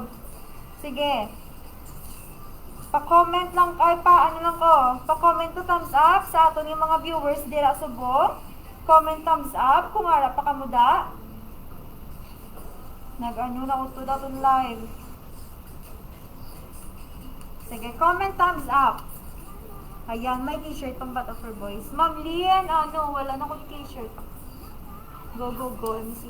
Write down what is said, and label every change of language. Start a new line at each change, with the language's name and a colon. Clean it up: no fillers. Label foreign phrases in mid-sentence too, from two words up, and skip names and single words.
Hiligaynon: Sige. Pa-comment lang, ay ano lang ko. Pa-comment to
English: thumbs up
Hiligaynon: sa aton yung mga viewers dira subong. Comment
English: thumbs up
Hiligaynon: kung ara pa ka mo da. Nag-ano na utod aton live. Sige,
English: comment thumbs up.
Filipino: Ayan, may t-shirt pang Bata for Boys. Ma'am Lien, ano, wala na akong t-shirt.
English: Go, go, go. Let me see.